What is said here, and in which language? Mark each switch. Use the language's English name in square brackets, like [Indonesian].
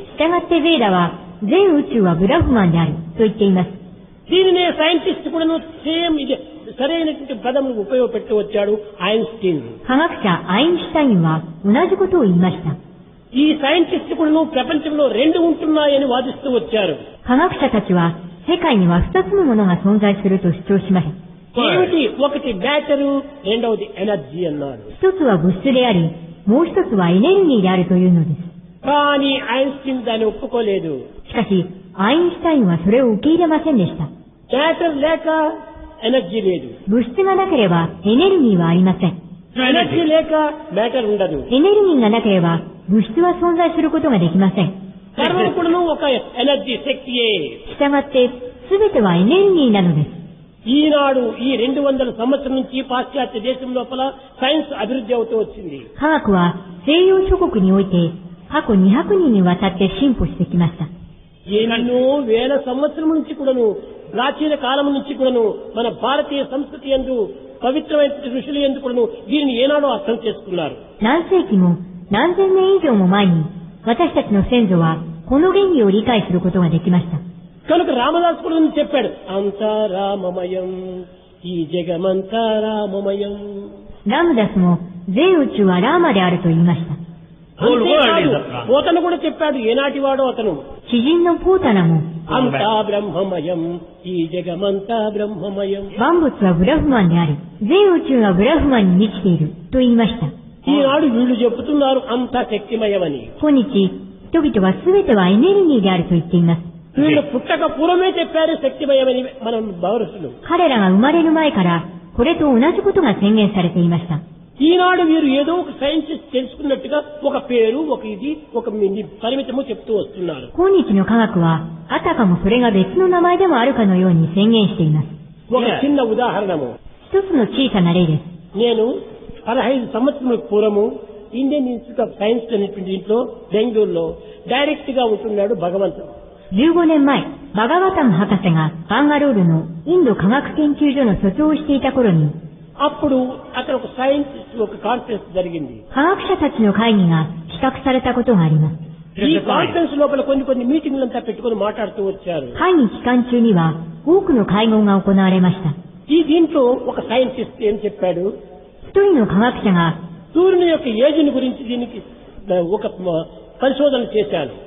[Japanese] 従ってヴェーダは全宇宙はブラフマンであると言っています。 [Telugu] దీనినే సైంటిస్ట్ కూడా సేమ్ ఇది సరైనటువంటి పదం ఉపయోగపెట్టి వచ్చాడు ఐన్స్టీన్. [Japanese] 科学者アインシュタインは同じことを言いました。 [Telugu] ఈ సైంటిస్ట్ కూడా ప్రపంచంలో రెండు ఉంటున్నాయని వాదిస్తూ వచ్చారు. [Japanese] 科学者たちは世界には2つのものが存在すると主張しました。 [Telugu] ఏమిటి? ఒకటి మ్యాటరు, రెండవది ఎనర్జీ అన్నారు. [Japanese] 一つは物質であり、もう一つはエネルギーであるというのです。 [Telugu] కానీ ఐన్స్టీన్ దాన్ని ఒప్పుకోలేదు. [Japanese] しかし、アインシュタインはそれを受け入れませんでした。 [Telugu] మ్యాటర్ లేక ఎనర్జీ లేదు, [Japanese] 物質がなければエネルギーはありません。 [Telugu] ఎనర్జీ లేక మ్యాటర్ ఉండదు. [Japanese] エネルギーがなければ物質は存在することができません。 [Telugu] సర్వం కూడా ఒక ఎనర్జీ శక్తియే. [Japanese] したがって、すべてはエネルギーなのです。 [Telugu] ఈనాడు ఈ 200 సంవత్సరం నుంచి పాశ్చాత్య దేశం లోపల సైన్స్ అభివృద్ధి అవుతూ వచ్చింది. [Japanese] 科学は西洋諸国において過去200年にわたって進歩してきました。 [Telugu] ఎన్నో వేల సంవత్సరం నుంచి కూడాను, ప్రాచీన కాలం నుంచి కూడాను మన భారతీయ సంస్కృతి యందు పవిత్రమైన ఋషులు యందు కూడాను దీనిని ఏనాడో అర్థం చేసుకున్నారు. [Japanese] 何世紀も何千年以上も前に私たちの先祖はこの原理を理解することができました。 [Telugu] కనుక రామదాస్ కూడా చెప్పాడు, అంతా రామమయం, ఈ జగమంతా రామమయం. [Japanese] ラムダスも全宇宙はラーマであると言いました。 [English] whole world [Telugu] అంతేకాదు, [English] is a Brahma. [Telugu] పోతన కూడా చెప్పాడు, ఏనాటి వాడో అతను, [Japanese] 詩人のポータナも [Telugu] అంతా బ్రహ్మమయం, ఈ జగమంతా బ్రహ్మమయం. [Japanese] 万物はブラフマンであり、全宇宙はブラフマンに満ちていると言いました。 [Telugu] ఈనాడు వీళ్ళు చెబుతున్నారు అంతా శక్తిమయమని. [Japanese] 今日、人々は全てはエネルギーであると言っています。 [Telugu] వీళ్ళు పుట్టక పూర్వమే చెప్పారు శక్తిమయమని మనం భావిస్తున్నాం. [Japanese] 彼らが生まれる前からこれと同じことが宣言されていました。 [Telugu] ఈనాడు వీరు ఏదో ఒక సైన్స్ తెలుసుకున్నట్టుగా ఒక పేరు, ఒక ఇది, ఒక పరిమితము చెప్తూ వస్తున్నారు. [Japanese] 今日の科学はあたかもそれが別の名前でもあるかのように宣言しています。 [Telugu] ఒక చిన్న ఉదాహరణము, [Japanese] 一つの小さな例です。 [Telugu] నేను 15 సంవత్సరాల పూర్వము ఇండియన్ ఇన్స్టిట్యూట్ ఆఫ్ సైన్స్ అనేటువంటి దీంట్లో బెంగళూరులో డైరెక్ట్ గా ఉంటున్నాడు భగవంతుడు. [Japanese] 15年前、バガワタム博士がバンガロールのインド科学研究所の所長をしていた頃に、 [Telugu] అప్పుడు అక్కడ ఒక సైన్స్ ఒక కాన్ఫరెన్స్ జరిగింది. [Japanese] 科学者たちの会議が企画されたことがあります。 [Telugu] ఈ కాన్ఫరెన్స్ లోపల కొన్ని మీటింగ్లంతా పెట్టుకుని మాట్లాడుతూ వచ్చారు. [Japanese] 会議期間中には多くの会合が行われました。 [Telugu] ఈ దీంట్లో ఒక సైంటిస్ట్ ఏం చెప్పాడు, [Japanese] 一人の科学者が [Telugu] సూర్యుని యొక్క ఏజ్ని గురించి దీనికి ఒక పరిశోధన చేశాను